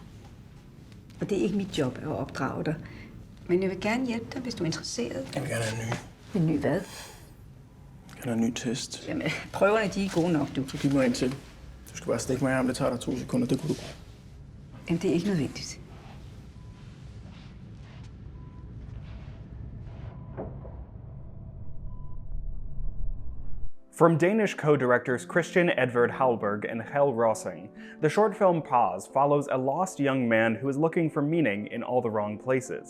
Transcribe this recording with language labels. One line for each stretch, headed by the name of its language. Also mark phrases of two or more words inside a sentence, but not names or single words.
Danish: Og det er ikke mit job at opdrage dig. Men jeg vil gerne hjælpe dig, hvis du er interesseret. Jeg vil gerne have en ny. En ny hvad? Jeg vil have en ny test. Jamen, prøverne de er gode nok, du. Så giv mig en til. Du skal bare stikke mig i armen. Det tager dig 2 sekunder. Det kunne du. Jamen, det er ikke nødvendigt.
English: From Danish co-directors Christian Edvard Hallberg and Hel Rossing, the short film Pause follows a lost young man who is looking for meaning in all the wrong places.